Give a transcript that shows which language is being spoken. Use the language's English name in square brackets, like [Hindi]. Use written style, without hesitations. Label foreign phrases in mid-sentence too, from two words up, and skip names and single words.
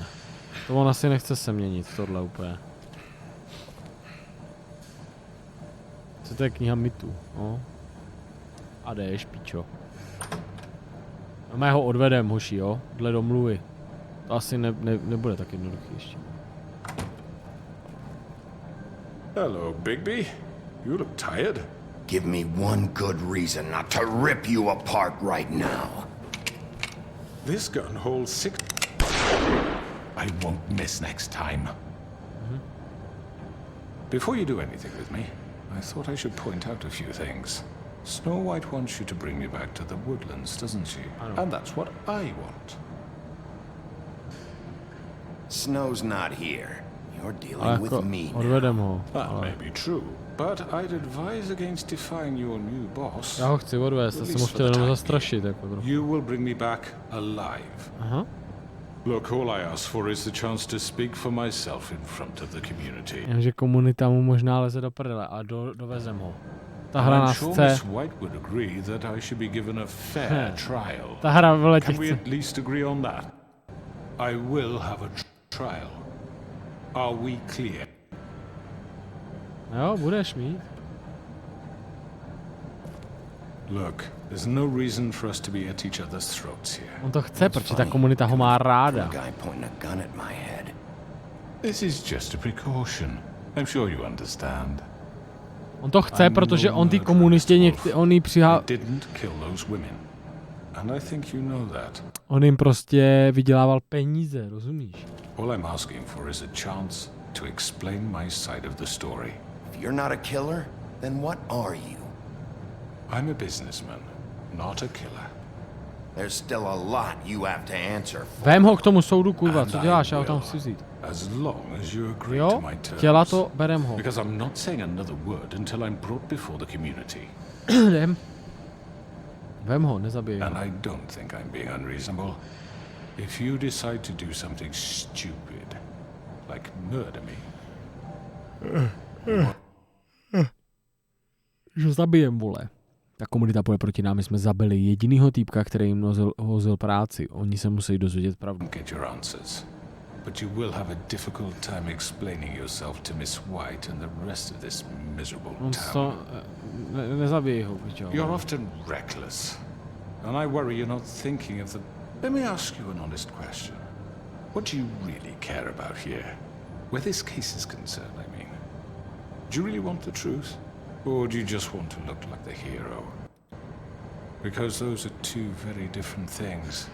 [Czech] To on asi nechce se měnit, tohle úplně. Co to je kniha mitů, no? A jdeš, pičo. A my ho odvedem, hoši, jo? Dle domluvy. To asi nebude tak jednoduchý ještě. [English] Hello, Bigby. You look tired. Give me one good reason not to rip you apart right now. This gun holds 6... I won't miss next time. Before you do anything with me, I thought I should point out a few things. Snow White wants you to bring me back to the woodlands, doesn't she? And that's what I want. Snow's not here. You're dealing with me now. That may be true, but I'd advise against defying your new boss. [Czech] Já ho chci odvést, já jsem ho chtěl jenom zastrašit, jako trochu. [English] You will bring me back alive. [Czech] Aha. [English] Look, all I ask for is the chance to speak for myself in front of the community. [Czech] Jenže komunita mu možná leze do prdele a dovezem ho. Ta hra nás chce. Ta hra vele tě chce. [English] I will have a trial. Are we clear? [Czech] Jo, budeš mít. [English] Look, there's no reason for us to be at each other's throats here. [Czech] On to chce, protože ta komunita ho má ráda. [English] This is just a precaution. I'm sure you understand. [Czech] On to chce, protože on ty komunistě on jí [English] didn't kill those women. And I think you know that. [Czech] On jim prostě vydělával peníze, rozumíš? [English] All I'm asking for is a chance to explain my side of the story. If you're not a killer, then what are you? I'm a businessman, not a killer. There's still a lot you have to answer for. [Czech] Vem ho k tomu soudu, kurva, co děláš, já ho tam chci vzít. [English] As long as you agree [Czech] Jo, [English] to my terms. [Czech] chtěla to, berem ho. [English] Because I'm not saying another word until I'm brought before the community. [Czech] Jdem. Vem ho, nezabij ho. [English] And I don't think I'm being unreasonable. If you decide to do something stupid, like murder me, [Czech] Že zabijem, vole. Ta komunita půjde proti nám, my jsme zabili jedinýho týpka, který jim hozil práci. Oni se musí dozvědět pravdu. [English] Get your answers. But you will have a difficult time explaining yourself to Miss White and the rest of this miserable town. [Czech] Nezabij ho, pičo. [English] You're often reckless. And I worry you're not thinking of the... Let me ask you an honest question. What do you really care about here? Where this case is concerned, I mean. Do you really want the truth? Or do you just want to look like the hero? Because those are two very different things.